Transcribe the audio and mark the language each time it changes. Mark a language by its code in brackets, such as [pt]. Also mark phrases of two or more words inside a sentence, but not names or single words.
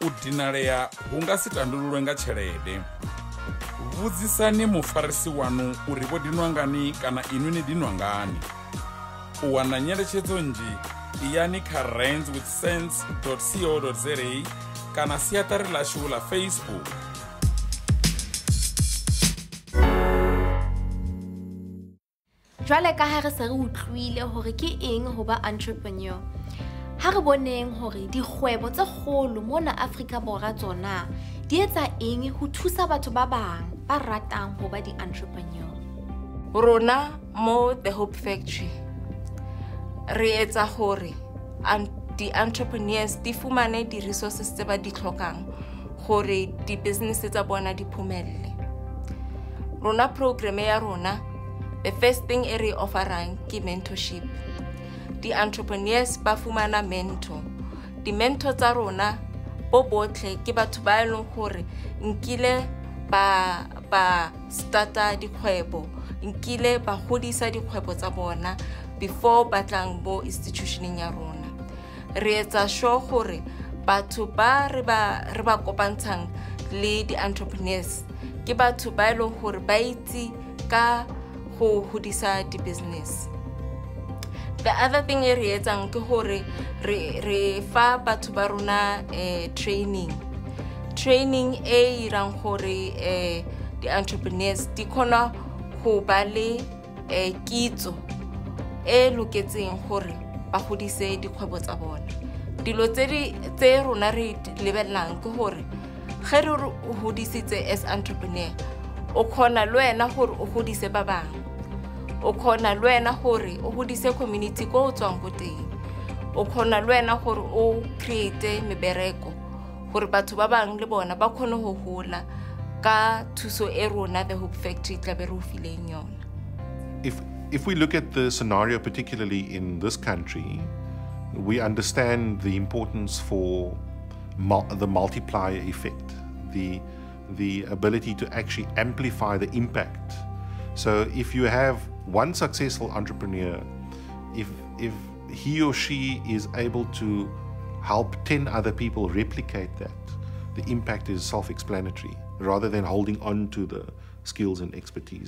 [ve] u dinalea hu nga si tandululwe nga tshelede. Vhudzisani mufarisi wanu uri vho dinwa ngani kana inwi ni dinwa ngani. U wana nyeletshedzo nnzhi iyani kha randswithsense.co.za kana siaṱari ḽashu ḽa Facebook. [st] Jwale ka ha re se re utlwile hore ke eng ho ba entrepreneur, ha re boneng hore dikgwebo tse kgolo mona Afrika Borwa tsona di etsa eng ho thusa batho ba bang ba ratang ho ba di-entrepreneur. Rona mo The Hope Factory re etsa hore di-entrepreneurs di fumane di-resources tse ba di tlhokang hore di-business tsa bona di phumelle. Rona program ya rona, [en] the first thing [st] e re offerang ke mentorship. Di-entrepreneurs ba fumana mentor. Di-mentor tsa rona bo botlhe ke batho ba eleng gore nkile ba starta dikgwebo, nkile ba godisa dikgwebo tsa bona before ba tlang bo institutioneng ya rona. Re etsa sure gore batho ba re ba kopantshang le di-entrepreneurs ke batho ba eleng gore ba itse ka go hodisa di-business. [en] The other thing [st] e re etsang ke gore re fa batho ba rona training e irang gore di-entrepreneurs di khona go ba le kitso e loketseng gore ba godise dikgwebo tsa bona. Dilo tse rona re lebellang ke gore ge re o hodisitse [en] as entrepreneur, [st] o khona le wena gore o hodise ba bang, o khona le wena gore o hodise community ko o tswang go teng, o khona le wena gore o create mebereko gore batho ba bang le bona ba khone go gola ka thuso e rona The Hope Factory tla be re o fileng yona. [en] If we look at the scenario, particularly in this country, we understand the importance for the multiplier effect, the ability to actually amplify the impact. So if you have one successful entrepreneur, if he or she is able to help 10 other people replicate that, the impact is self-explanatory, rather than holding on to the skills and expertise.